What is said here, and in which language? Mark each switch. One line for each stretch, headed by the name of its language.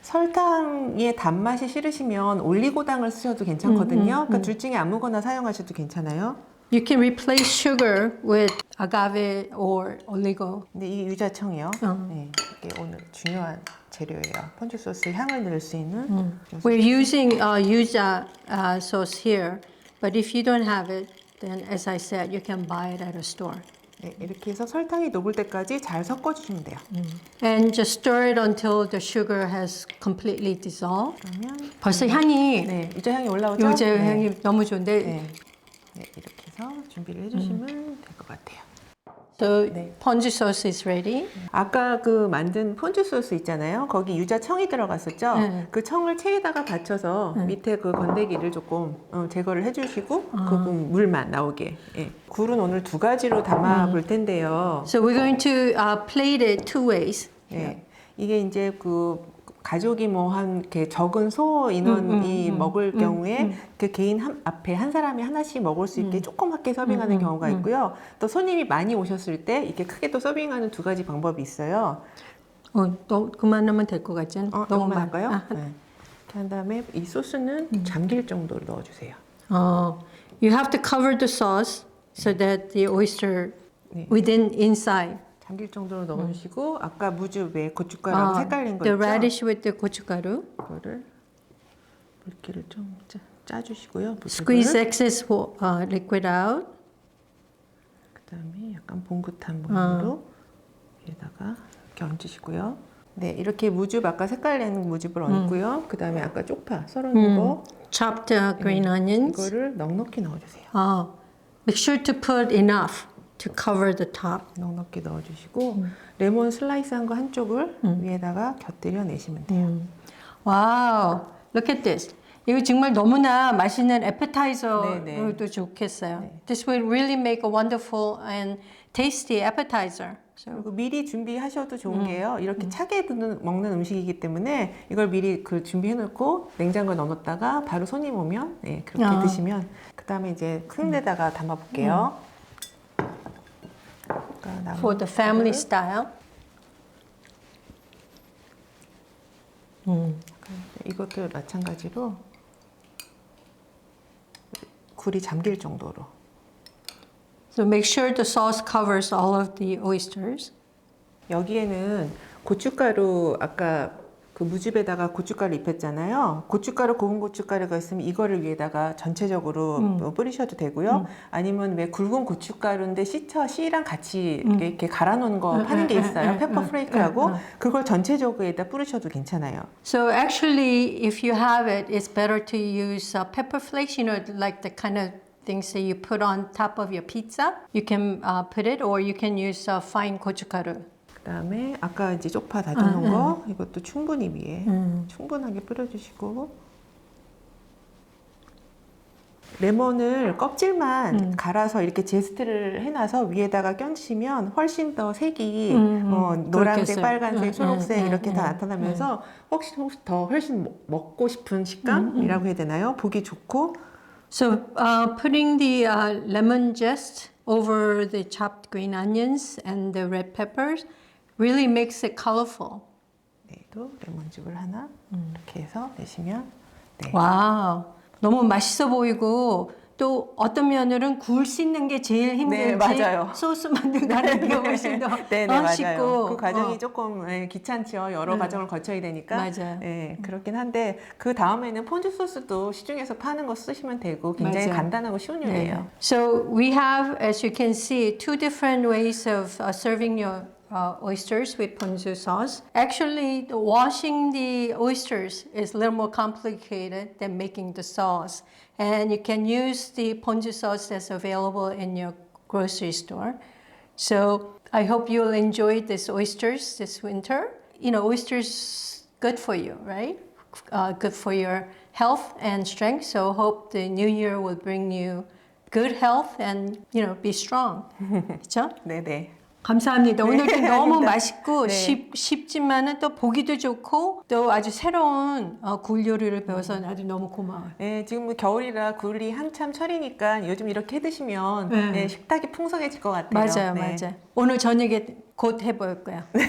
Korean: 설탕의 단맛이 싫으시면 올리고당을 쓰셔도 괜찮거든요. 그러니까 둘 중에 아무거나 사용하셔도 괜찮아요.
English: You can replace sugar with agave or oligo.
Korean: 근데 이게 유자청이요. 네, 이게 오늘 중요한 재료예요. 폰즈 소스 향을 낼 수 있는.
English: We're using yuja sauce here, but if you don't have it, then as I said, you can buy it at a store.
Korean: 네, 이렇게 해서 설탕이 녹을 때까지 잘 섞어주시면 돼요.
English: And just stir it until the sugar has completely dissolved.
Korean: 그러면 벌써 향이 네, 유자 향이 올라오죠? 유자 네. 향이 너무 좋은데. 네. 네, 이렇게 해서 준비를 해주시면 될 것 같아요.
English: So
Korean: 네.
English: ponzu sauce is ready.
Korean: 아까 그 만든 폰즈 소스 있잖아요. 거기 유자청이 들어갔었죠. 네. 그 청을 체에다가 받쳐서 밑에 그 건더기를 조금 제거를 해주시고 그 물만 나오게. 예. 굴은 오늘 두 가지로 담아 볼 텐데요.
English: So we're going to plate it two ways.
Korean: 예. 이게 이제 그 가족이 뭐 한 이렇게 적은 소 인원이 먹을 경우에 그 개인 앞에 한 사람이 하나씩 먹을 수 있게 조그맣게 서빙하는 경우가 있고요. 또 손님이 많이 오셨을 때 이렇게 크게 또 서빙하는 두 가지 방법이 있어요. 또 그만하면 될 것 같지 않아? 너무 많을까요? 네. 이렇게 한 다음에 이 소스는 잠길 정도로 넣어주세요.
English: You have to cover the sauce so that the oyster
Korean: 네.
English: within inside.
Korean: 잠길 정도로 넣어주시고 아까 무즙에 고춧가루하고 색깔낸 거
English: The
Korean: 있죠?
English: radish with the 고춧가루.
Korean: 이거를 물기를 좀 짜주시고요.
English: Squeeze excess liquid out.
Korean: 그다음에 약간 봉긋한 모양으로 위에다가 이렇게 얹으시고요. 네, 이렇게 무즙 아까 색깔낸 무즙을 얹고요. 그다음에 아까 쪽파 썰어놓은 거
English: Chopped green onions.
Korean: 이거를 넉넉히 넣어주세요.
English: Make sure to put enough to cover the top.
Korean: 넉넉히 넣어주시고 레몬 슬라이스한 거 한쪽을 위에다가 곁들여 내시면 돼요.
English: Wow, look at this.
Korean: 이거 정말 너무나 맛있는 appetizer로도 네. 좋겠어요. 네.
English: This will really make a wonderful and tasty appetizer. So,
Korean: 그리고 미리 준비하셔도 좋은 게요. 이렇게 차게 먹는 음식이기 때문에 이걸 미리 그 준비해놓고 냉장고에 넣어놨다가 바로 손님 오면 네, 그렇게 드시면 그 다음에 이제 큰 데다가 담아볼게요.
English: for the family style.
Korean: 이것도 마찬가지로 굴이 잠길 정도로.
English: So make sure the sauce covers all of the oysters.
Korean: 여기에는 고춧가루 아까 그 무즙에다가 고춧가루 입혔잖아요. 고춧가루 고운 고춧가루가 있으면 이거를 위에다가 전체적으로 뿌리셔도 되고요. 아니면 왜 굵은 고춧가루인데 씨랑 같이 이렇게 갈아 놓은 거 파는 게 있어요. 페퍼 프레이크라고 그걸 전체적으로에다 뿌리셔도 괜찮아요.
English: So actually, if you have it, it's better to use pepper flakes. You know, like the kind of things that you put on top of your pizza. You can put it, or you can use fine 고춧가루.
Korean: 그다음에 아까 이제 쪽파 다져놓은 거 이것도 충분히 위에 충분하게 뿌려주시고 레몬을 껍질만 갈아서 이렇게 제스트를 해놔서 위에다가 껴주시면 훨씬 더 색이 노란색, 그렇겠어요. 빨간색, 초록색 이렇게 다 나타나면서 훨씬 먹고 싶은 식감이라고 해야 되나요? 보기 좋고.
English: So putting the lemon zest over the chopped green onions and the red peppers really makes it colorful.
Korean: 네, 또 레몬즙을 하나 이렇게 해서 내시면 네. 와우, 너무 맛있어 보이고 또 어떤 면으로는 굴 씻는 게 제일 힘들지 네, 맞아요. 소스 만든다는 게 훨씬 더 맞아요. 쉽고 그 과정이 조금 귀찮죠. 여러 과정을 거쳐야 되니까. 맞아요. 네, 그렇긴 한데 그 다음에는 폰즈 소스도 시중에서 파는 거 쓰시면 되고 굉장히 맞아요. 간단하고 쉬운 요리예요.
English: So we have, as you can see, two different ways of serving your oysters with ponzu sauce. Actually, washing the oysters is a little more complicated than making the sauce. And you can use the ponzu sauce that's available in your grocery store. So I hope you'll enjoy this oysters this winter. You know, oysters good for you, right? Good for your health and strength. So hope the new year will bring you good health and, you know, be strong.
Korean: 그렇죠? 네네. 감사합니다. 오늘도 너무 아닙니다. 맛있고 네. 쉽지만은 또 보기도 좋고 또 아주 새로운 굴 요리를 배워서 아주 너무 고마워요. 네, 지금 뭐 겨울이라 굴이 한참 철이니까 요즘 이렇게 해 드시면 네. 네, 식탁이 풍성해질 것 같아요. 맞아요, 네. 맞아요. 오늘 저녁에 곧 해볼 거야.